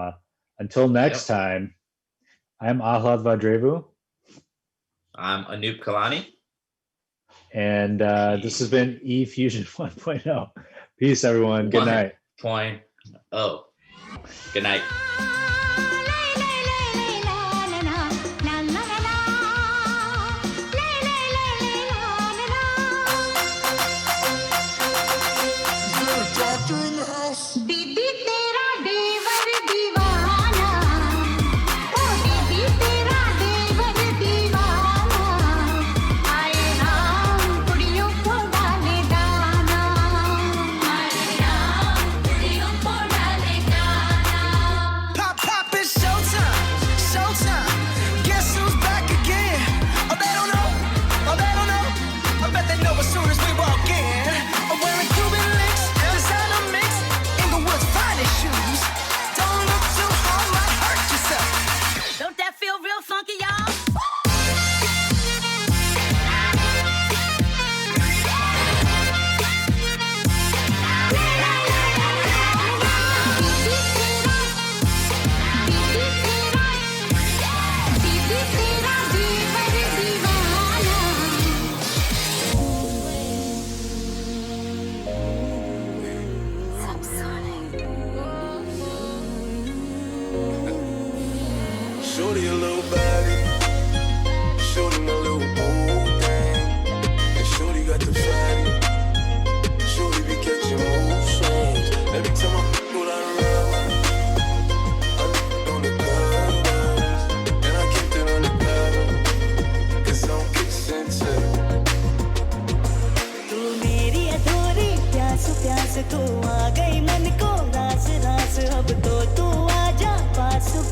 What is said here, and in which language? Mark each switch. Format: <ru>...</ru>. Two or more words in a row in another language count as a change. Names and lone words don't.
<en>So until next Yep. time, I'm Ahlad Vadrevu, I'm Anoop Kalani. and this has been eFusion 1.0. Peace, everyone. Good night. 1.0. Good night.</en> <hi>दीदी तेरा देवर दीवाना, ओ दीदी तेरा देवर दीवाना, आए राम कुड़ियों को डाले दाना, आए राम कुड़ियों को डाले दाना.</hi> <en>Pop, pop, it's showtime, showtime. Guess who's back again? Oh, they don't know, oh, they don't know. I bet they know as soon as we walk in. I'm wearing Cuban links, designer mix, Inglewood's finest shoes. Don't look too hard, might hurt yourself. Don't that feel real funky, y'all?</en> <hi>दीदी तेरा देवर दीवाना.</hi> <en>Shorty a little baddie. Shorty my little boo thing. And Shorty got the fatty. Shorty be catching mood swings. Every time I f without a real one, I on the covers. And I kept it on the pedal. Cause I'm kissing too.</en> <hi>तू मेरी अधूरी प्यास प्यास तू आ गई मन को रास रास अब तो तू आजा पास</hi>